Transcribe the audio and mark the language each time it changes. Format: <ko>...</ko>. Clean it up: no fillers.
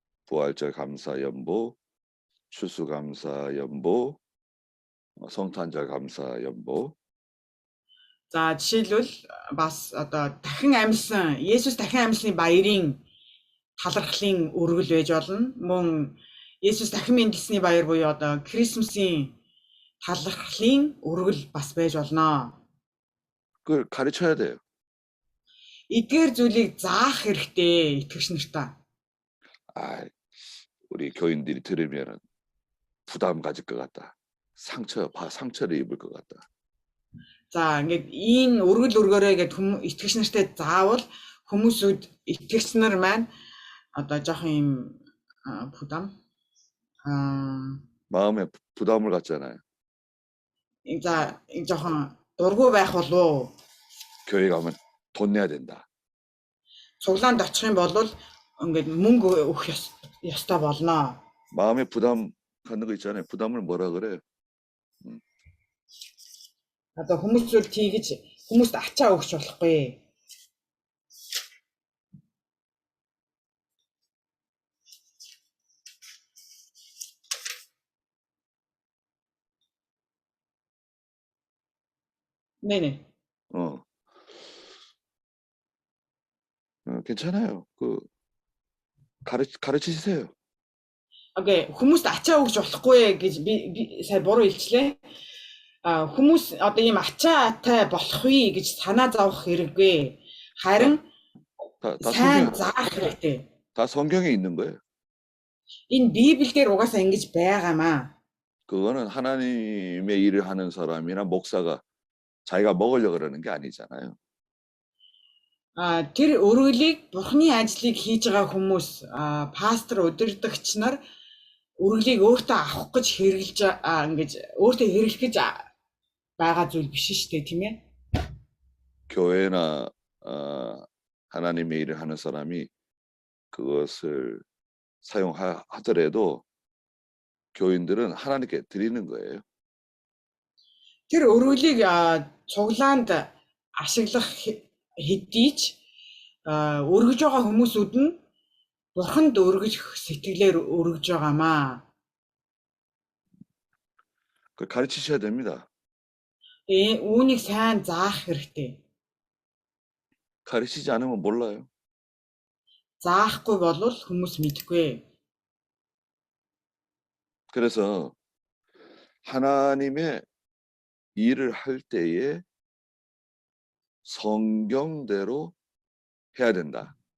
<ko>부활절 감사 연보, 추수감사 연보, 성탄절 감사 연보.</ko> <mn>За жишээлбэл бас одоо дахин амьсан Есүс дахин амьсны баярын талархлын өргөл байж болно. Мөн Есүс дахин мэндэлсний баяр буюу одоо Крисмсийн талархлын өргөл бас байж болно.</mn> <ko>그걸 가르쳐야 돼요.</ko> <mn>Эдгээр зүйлийг заах хэрэгтэй итгэгч нартаа.</mn> <ko>우리 교인들이 들으면 부담 가질 것 같다. 상처를 입을 것 같다.</ko> <mn>За ингээд энэ өргөл өргөөрэй гэдэг итгэгч нартай заавал хүмүүсүүд итгэгч нар маань одоо жоохон юм 부담</mn> <ko>마음에 부담을 갖잖아요.</ko> <mn>За жоохон дургүй байх болов.</mn> <ko>교회 가면 돈 내야 된다.</ko> <mn>Цуглаанд очих юм бол ингээд мөнгө өгөх ёстой болно.</mn> <ko>마음에 부담 갖는 거 있잖아요. 부담을 뭐라 그래요?</ko> <mn>Одоо хүмүүсүүд тийгэж хүмүүст ачаа өгч болохгүй.</mn> <ko>네네. 괜찮아요. 가르치세요.</ko> <mn>Окей, хүмүүст ачаа өгч болохгүй гэж би сая буруу хэлчлээ. Хүмүүс одоо ийм ачаатай болохгүй гэж санаа зовох хэрэггүй. Харин сайн заах хэрэгтэй.</mn> <ko>다 성경에 있는 거예요.</ko> <mn>Энэ Библиэлд угаасаа ингэж байгаамаа.</mn> <ko>그거는 하나님의 일을 하는 사람이나 목사가 자기가 먹으려고 그러는 게 아니잖아요.</ko> <mn>Тэр өргөлийг Бурхны ажлыг хийж байгаа хүмүүс пастор удирдагч нар өргөлийг өөртөө авах гэж хэрэглэж ингэж өөртөө хэрэглэх гэж байгаа зүйл биш шүү дээ, тийм ээ.</mn> <ko>교회나 하나님의 일을 하는 사람이 그것을 사용하더라도 교인들은 하나님께 드리는 거예요.</ko> <mn>Тэр өргөлийг цуглаанд ашиглах хэдий ч өргөж байгаа хүмүүсүүд нь Бурханд өргөжих сэтгэлээр өргөж байгаамаа.</mn> <ko>그걸 가르치셔야 됩니다.</ko> <mn>Үүнийг сайн заах хэрэгтэй.</mn> <ko>가르치지 않으면 몰라요.</ko> <mn>Заахгүй бол хүмүүс мэдэхгүй.</mn> <ko>그래서 하나님의 일을 할 때에 성경대로 해야 된다.</ko>